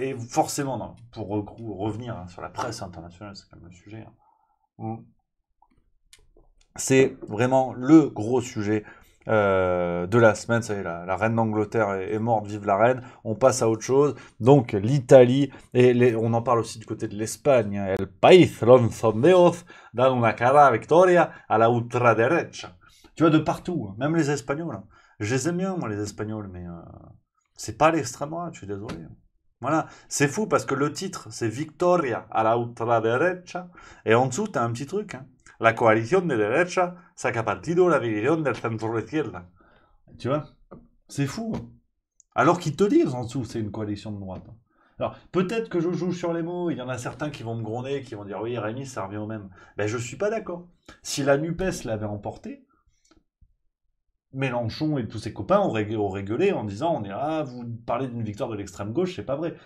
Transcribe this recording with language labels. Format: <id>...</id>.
<fr>Et forcément, non, pour revenir sur la presse internationale, c'est quand même le sujet. C'est vraiment le gros sujet de la semaine. Ça y est, la reine d'Angleterre est morte, vive la reine. On passe à autre chose. Donc l'Italie, et on en parle aussi du côté de l'Espagne.</fr> <es>El país los sondeos dan una cara victoria a la ultraderecha.</es> <fr>Tu vois, de partout, hein. Même les Espagnols. Hein. Je les aime bien, moi, les Espagnols, mais c'est pas l'extrême droite, je suis désolé. Voilà, c'est fou parce que le titre, c'est</fr> <es>Victoria a la ultraderecha.</es> <fr>Et en dessous, t'as un petit truc, hein.</fr> <es>La coalition de derecha saca partido la división del centro izquierda.</es> <fr>Tu vois? C'est fou. Hein. Alors qu'ils te disent en dessous, c'est une coalition de droite. Alors, peut-être que je joue sur les mots, il y en a certains qui vont me gronder, qui vont dire oui, Rémi, ça revient au même. Ben, je suis pas d'accord. Si la NUPES l'avait emporté, Mélenchon et tous ses copains auraient gueulé en disant vous parlez d'une victoire de l'extrême gauche, c'est pas vrai.</fr>